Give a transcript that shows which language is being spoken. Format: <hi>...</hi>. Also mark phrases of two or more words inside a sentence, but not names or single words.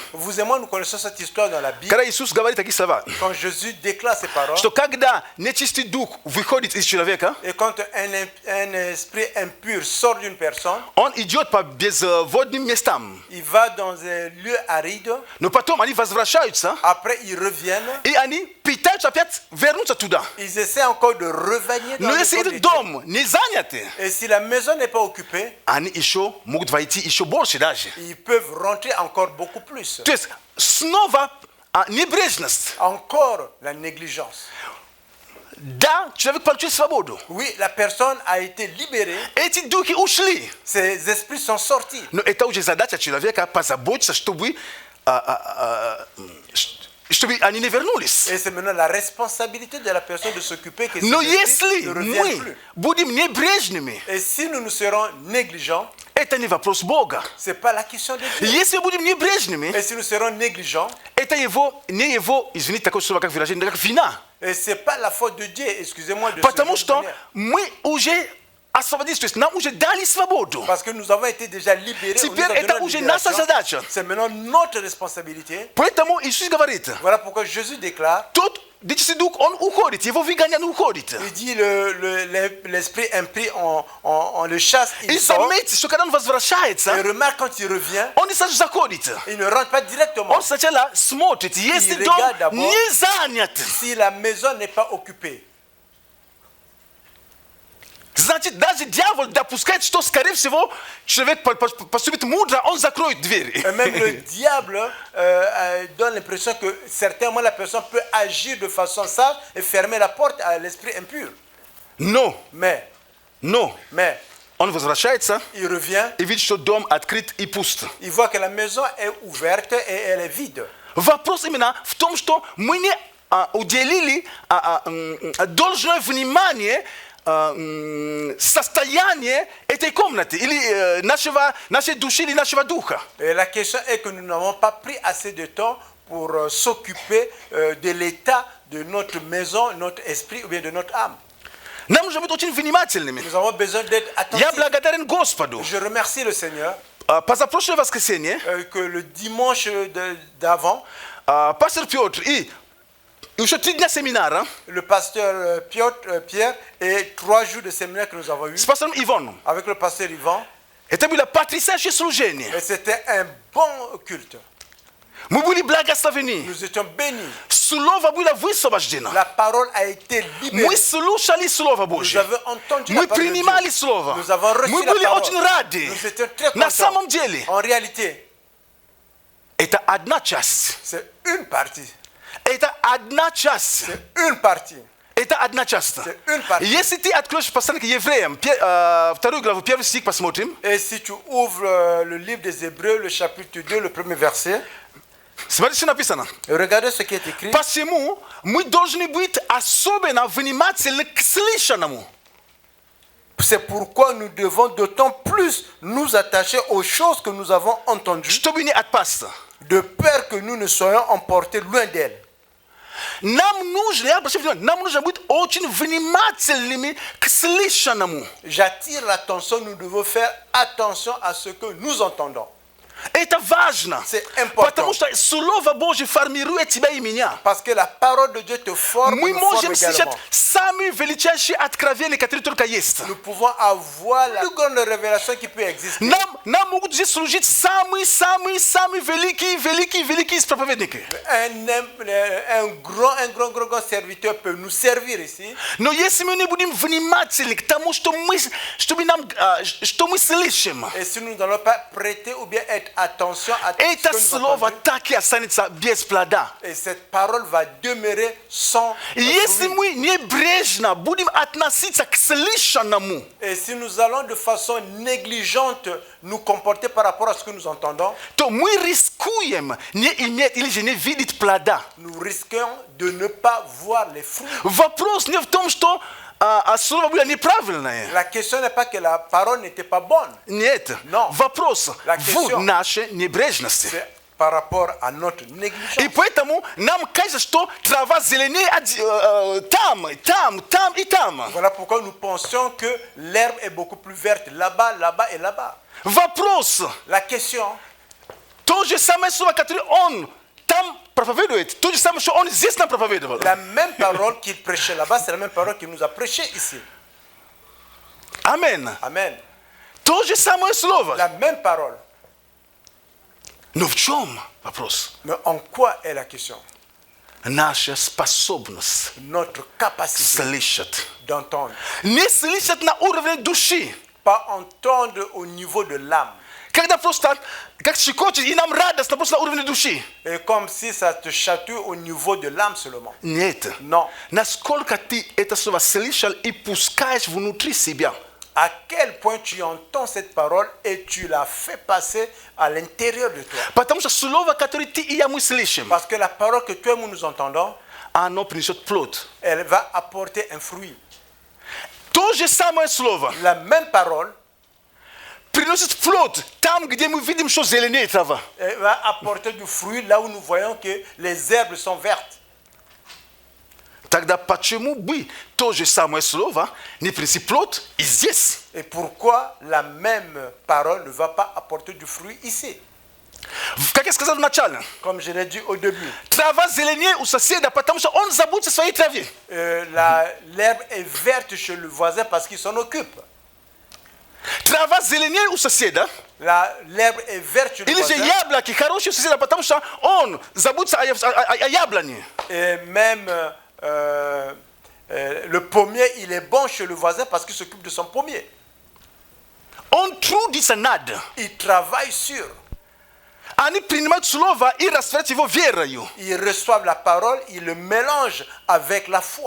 <fr>Vous et moi, nous connaissons cette histoire dans la Bible.</fr> <ru>когда Иисус говорит такие слова,</ru> <fr>Quand Jésus déclare ces paroles,</fr> <ru>что когда нечистый дух выходит из человека,</ru> <fr>et quand un esprit impur sort d'une personne,</fr> <ru>он идет по безводным местам.</ru> <fr>il va dans un lieu aride,</fr> <ru>Но потом они возвращаются,</ru> <fr>après ils reviennent,</fr> <ru>и они пытаются опять вернуться туда.</ru> <fr>ils essaient encore de revenir dans</fr> <ru>Но</ru> <fr>le</fr> <ru>если</ru> <fr>corps</fr> <ru>этот</ru> <fr>des</fr> <ru>дом не занят,</ru> <fr>Et si la maison n'est pas occupée,</fr> <ru>они еще могут войти еще больше даже.</ru> <fr>ils peuvent rentrer encore beaucoup plus.</fr> <ru>То есть снова небрежность.</ru> <fr>Encore la négligence.</fr> <ru>Да, человек получил свободу.</ru> <fr>Oui, la personne a été libérée,</fr> <ru>Эти духи ушли.</ru> <fr>ses esprits sont sortis.</fr> <ru>Но это уже задача человека позаботиться, чтобы они не вернулись.</ru> <fr>Et c'est maintenant la responsabilité de la personne de s'occuper que ces</fr> <ru>Но</ru> <fr>esprits</fr> <ru>если</ru> <fr>ne reviennent</fr> <ru>мы</ru> <fr>plus.</fr> <ru>будем небрежными,</ru> <fr>Et si nous serons négligents,</fr> <ru>это не вопрос Бога.</ru> <fr>ce n'est pas la question de Dieu.</fr> <ru>Если мы будем небрежными,</ru> <fr>Et si nous serons négligents,</fr> <ru>это не его, извините, такое слово, как выражение, как вина.</ru> <fr>et ce n'est pas la faute de Dieu, excusez-moi de</fr> <ru>Потому</ru> <fr>ce</fr> <ru>что</ru> <fr>mot,</fr> <ru>мы уже освободить, то есть нам уже дали свободу.</ru> <fr>Parce que nous avons été déjà libérés. On nous a</fr> <ru>Теперь</ru> <fr>donné</fr> <ru>это</ru> <fr>la</fr> <ru>уже</ru> <fr>libération.</fr> <ru>наша задача.</ru> <fr>C'est maintenant notre responsabilité.</fr> <ru>Поэтому Иисус говорит,</ru> <fr>Voilà pourquoi Jésus déclare,</fr> <ru>тот дичный дух, он уходит, его выгонят, он уходит.</ru> <fr>il dit l'esprit impie, on le chasse,</fr> <ru>И</ru> <fr>il sort.</fr> <ru>заметьте, что когда он</ru> <fr>Et</fr> <ru>возвращается,</ru> <fr>remarque quand il revient,</fr> <ru>он не сразу заходит.</ru> <fr>il ne rentre pas directement.</fr> <ru>Он сначала смотрит, если</ru> <fr>Il</fr> <ru>дом</ru> <fr>regarde d'abord.</fr> <ru>не занят,</ru> <fr>Si la maison n'est pas occupée,</fr> <ru>значит, даже дьявол допускает, что, скорее всего, человек поступит мудро, он закроет двери.</ru> <fr>et même le diable donne l'impression que certainement la personne peut agir de façon sage et fermer la porte à l'esprit impur.</fr> <ru>Но,</ru> <fr>Mais</fr> <ru>он возвращается</ru> <fr>il revient,</fr> <ru>и видит, что дом открыт и пуст.</ru> <fr>il voit que la maison est ouverte et elle est vide.</fr> <ru>Вопрос именно в том, что мы не уделили должное внимание состояние этой комнаты или нашей души или нашего духа.</ru> <fr>Et la question est que nous n'avons pas pris assez de temps pour s'occuper de l'état de notre maison, notre esprit ou bien de notre âme.</fr> <ru>Нам нужно быть очень внимательными.</ru> <fr>Nous avons besoin d'être</fr> <ru>Я</ru> <fr>attentifs.</fr> <ru>благодарен Господу.</ru> <fr>Je remercie le Seigneur</fr> <ru>Позапрошлое воскресенье</ru> <fr>que le dimanche d'avant,</fr> <ru>пастор Петр и еще 3 дня семинара</ru> <fr>le pasteur Pierre et 3 jours de séminaire que nous avons eu</fr> <ru>с пастором Иваном.</ru> <fr>avec le pasteur Yvan.</fr> <ru>Это было потрясающее служение.</ru> <fr>Et c'était un bon culte.</fr> <ru>Мы были благословены.</ru> <fr>Nous étions bénis.</fr> <ru>Слово было высвобождено.</ru> <fr>La parole a été libérée.</fr> <ru>Мы слушали Слово</ru> <fr>Nous</fr> <ru>Божье.</ru> <fr>avons entendu la</fr> <ru>Мы</ru> <fr>parole de</fr> <ru>принимали</ru> <fr>Dieu.</fr> <ru>Слово.</ru> <fr>Nous avons reçu</fr> <ru>Мы</ru> <fr>la</fr> <ru>были</ru> <fr>parole.</fr> <ru>очень рады.</ru> <fr>Nous étions très</fr> <ru>На</ru> <fr>contents.</fr> <ru>самом деле,</ru> <fr>En réalité,</fr> <ru>это одна часть.</ru> <fr>c'est une partie.</fr> <ru>Это одна часть.</ru> <fr>C'est une partie.</fr> <ru>Это одна часть.</ru> <fr>C'est une partie.</fr> <ru>Если ты откроешь послание к евреям, 2 главу, 1 стих посмотрим.</ru> <fr>Et si tu ouvres le livre des Hébreux, le chapitre 2, le premier verset,</fr> <ru>Смотрите, что написано.</ru> <fr>regardez ce qui est écrit.</fr> <ru>Почему мы должны быть особенно внимательны к слышанному?</ru> <fr>C'est pourquoi nous devons d'autant plus nous attacher aux choses que nous avons entendues,</fr> <ru>Чтобы не отпасться.</ru> <fr>de peur que nous ne soyons emportés loin d'elles.</fr> <ru>Нам нужно, я обращаю внимание, нам нужно быть очень внимательными к слышанному.</ru> <fr>J'attire l'attention, nous devons faire attention à ce que nous entendons.</fr> <ru>Это важно.</ru> <fr>C'est important.</fr> <ru>Потому что Слово Божье формирует тебя и меня.</ru> <fr>Parce que la parole de Dieu te forme,</fr> <ru>Мы</ru> <fr>nous forme</fr> <ru>можем слышать</ru> <fr>également.</fr> <ru>самые величайшие откровения, которые только есть.</ru> <fr>Nous pouvons avoir la plus grande révélation qui peut exister.</fr> <ru>Нам могут здесь служить самые великие проповедники.</ru> <fr>Un grand serviteur peut nous servir ici.</fr> <ru>Но если мы не будем внимательны к тому, что мы слышим,</ru> <fr>Et si nous n'allons pas prêter ou bien être attention à ce</fr> <ru>это</ru> <fr>que nous</fr> <ru>слово</ru> <fr>entendons,</fr> <ru>так и останется без плода.</ru> <fr>et cette parole va demeurer sans</fr> <ru>Если</ru> <fr>fruit.</fr> <ru>мы небрежно будем относиться к слышанному,</ru> <fr>Et si nous allons de façon négligente nous comporter par rapport à ce que nous entendons,</fr> <ru>то мы рискуем не иметь или же не видеть плода.</ru> <fr>nous risquons de ne pas voir les fruits.</fr> <ru>Вопрос не в том, что слово было неправильное.</ru> <fr>La question n'est pas que la parole n'était pas bonne,</fr> <ru>Нет.</ru> <fr>Но.</fr> <ru>Вопрос</ru> <fr>La</fr> <ru>в</ru> <fr>question.</fr> <ru>нашей небрежности.</ru> <fr>c'est par rapport à notre négligence.</fr> <ru>И поэтому нам кажется, что трава зеленее там и там.</ru> <fr>Voilà pourquoi nous pensions que l'herbe est beaucoup plus verte là-bas, là-bas et là-bas.</fr> <ru>Вопрос.</ru> <fr>La question,</fr> <ru>То же самое слово, которое он там проповедует, то же самое, что он здесь нам проповедовал.</ru> <fr>la même parole qu'il prêchait là-bas, c'est la même parole qu'il nous a prêché ici.</fr> <ru>Амен.</ru> <fr>Amen.</fr> <ru>То же самое слово.</ru> <fr>La même parole.</fr> <ru>Но в чем вопрос?</ru> <fr>Mais en quoi est la question?</fr> <ru>Наша способность</ru> <fr>Notre capacité</fr> <ru>слышать.</ru> <fr>d'entendre.</fr> <ru>Не слышать на уровне души.</ru> <fr>Pas entendre au niveau de l'âme.</fr> <ru>Когда просто как щекочет, и нам радостно просто на уровне души.</ru> <fr>Et comme si ça te chatouille au niveau de l'âme seulement.</fr> <ru>Нет.</ru> <fr>Non.</fr> <ru>Насколько ты это слово слышал и пускаешь внутри себя.</ru> <fr>À quel point tu entends cette parole et tu la fais passer à l'intérieur de toi.</fr> <ru>Потому что слово, которое ты и я мы слышим,</ru> <fr>Parce que la parole que toi et moi nous entendons,</fr> <ru>оно принесет плод.</ru> <fr>elle va apporter un fruit.</fr> <ru>То же самое слово</ru> <fr>La même parole,</fr> <ru>приносит плод там, где мы видим, что зеленее трава.</ru> <fr>elle va apporter du fruit là où nous voyons que les herbes sont vertes.</fr> <ru>Тогда почему бы то же самое слово не принести плод и здесь?</ru> <fr>Et pourquoi la même parole ne va pas apporter du fruit ici?</fr> <ru>Как я сказал вначале,</ru> <fr>Comme je l'ai dit au début,</fr> <ru>трава зеленее у соседа, потому что он заботится о своей траве.</ru> <fr>l'herbe est verte chez le voisin parce qu'il s'en occupe.</fr> <ru>Трава зеленее у соседа,</ru> <fr>L'herbe est verte chez le</fr> <ru>или же</ru> <fr>voisin.</fr> <ru>яблоки хорошие у соседа, потому что он заботится о яблоне.</ru> <fr>Et même le pommier, il est bon chez le voisin parce qu'il s'occupe de son pommier.</fr> <ru>Он трудится над.</ru> <fr>Il travaille sur.</fr> <ru>Они принимают слово и растворяют его верою.</ru> <fr>Ils reçoivent la parole, ils le mélangent avec la foi.</fr>